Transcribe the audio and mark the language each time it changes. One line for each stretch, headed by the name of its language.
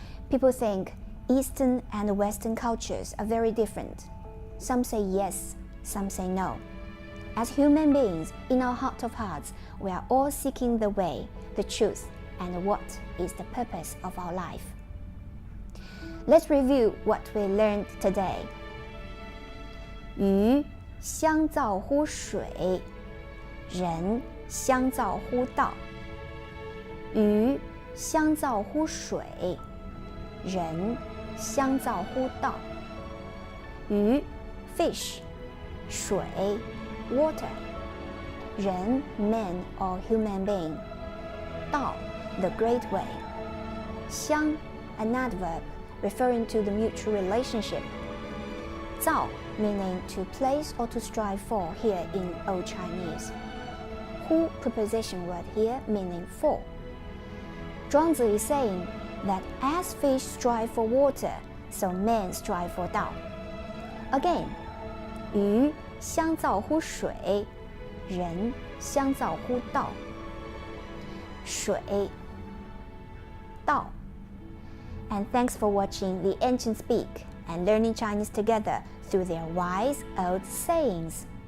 English: People think Eastern and Western cultures are very different. Some say yes, some say no. As human beings, in our heart of hearts, we are all seeking the way, the truth, and what is the purpose of our life. Let's review what we learned today.
Chinese: 鱼相造乎水，人相造乎道。鱼相造乎水，人相造乎道。
English: 鱼 fish, 水 water, 人 man or human being, 道 the great way, 相 an adverb referring to the mutual relationship. 造 meaning to place or to strive for here in Old Chinese. Hu preposition word here meaning for. Zhuangzi is saying that as fish strive for water, so men strive for Dao.
Chinese: Again, 鱼相造乎水，人相造乎道。水，道。
English: And thanks for watching the ancients speak and learning Chinese together through their wise old sayings.